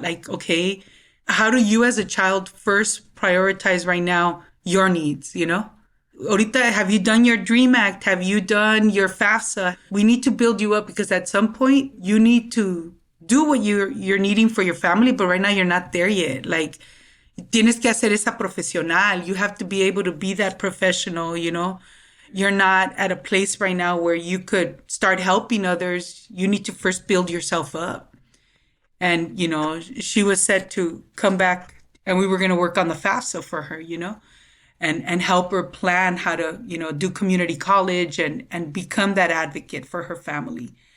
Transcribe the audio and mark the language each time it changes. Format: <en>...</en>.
<en>Like, okay, how do you as a child first prioritize right now your needs, you know? Ahorita, have you done your DREAM Act? Have you done your FAFSA? We need to build you up because at some point you need to do what you're needing for your family, but right now you're not there yet.</en> <es>Like, tienes que hacer esa profesional.</es> <en>You have to be able to be that professional, you know? You're not at a place right now where you could start helping others. You need to first build yourself up. And, you know, she was set to come back and we were going to work on the FAFSA for her, you know, and help her plan how to, you know, do community college and become that advocate for her family.</en>